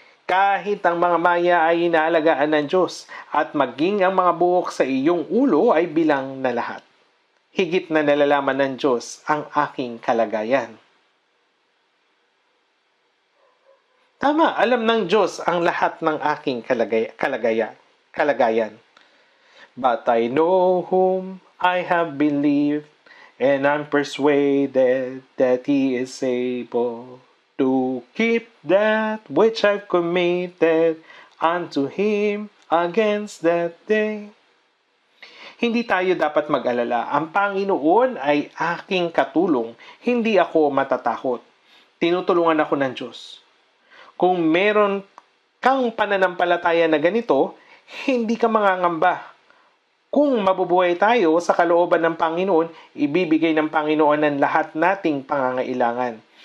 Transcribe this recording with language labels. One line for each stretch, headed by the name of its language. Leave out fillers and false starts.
Filipino: Kahit ang mga maya ay inaalagaan ng Diyos at maging ang mga buhok sa iyong ulo ay bilang na lahat. higit na nalalaman ng Diyos ang aking kalagayan. Tama, alam ng Diyos ang lahat ng aking kalagayan.
English: But I know whom I have believed, and I'm persuaded that He is able to keep that which I've committed unto Him against that day.
Filipino: Hindi tayo dapat mag-alala. Ang Panginoon ay aking katulong. Hindi ako matatakot. Tinutulungan ako ng Diyos. Kung meron kang pananampalataya na ganito, hindi ka mangangamba. Kung mabubuhay tayo sa kalooban ng Panginoon, ibibigay ng Panginoon ang lahat nating pangangailangan.